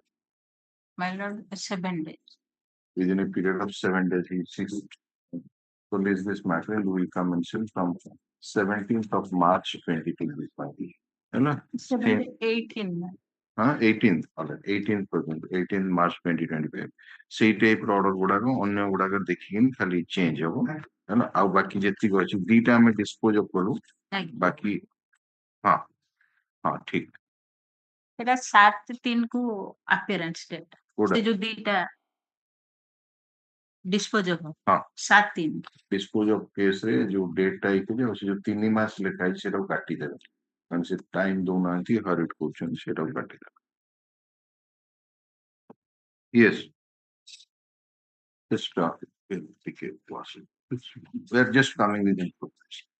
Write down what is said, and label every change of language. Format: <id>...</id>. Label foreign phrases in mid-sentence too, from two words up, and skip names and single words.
<en>my lord, 7 days. Within a period of 7 days, he seeks to release this matter and will commence from 17th of March 2025. Hello? 18. 18th, all right, 18th percent, 18th March 2025.</en> <or>ସେଇ ଟାଇପ୍ ର ଅର୍ଡର ଗୁଡାକ ଅନ୍ୟ ଗୁଡାକ ଦେଖିକି ଖାଲି ଚେଞ୍ଜ ହବ ହେଲା ଆଉ ବାକି ଯେତିକି ଅଛି ଦିଟା ଆମେ ଡିସ୍ପୋଜ କଲୁ ବାକି ହଁ ହଁ ଠିକ ସେଟା 7/3 କୁ</or> <en>appearance date,</en> <or>କୋଉଟା ସେ ଯୋଉ ଦିଟା ଡିସ୍ପୋଜ ହବ ହଁ 7/3</or> <en>dispose of case</en> <or>ରେ ଯୋଉ ଡେଟ୍ ଟା ହେଇଛି ଆଉ ସେ ଯୋଉ 3 ମାସ ଲେଖା ହେଇଛି ସେଟାକୁ କାଟିଦେବେ କାରଣ ସେ ଟାଇମ ଦଉନାହାନ୍ତି ହରିଟ୍ କରୁଛନ୍ତି ସେଟାକୁ କାଟିଦେବେ.</or> <en>Yes. Just take it. We are just coming with information.</en>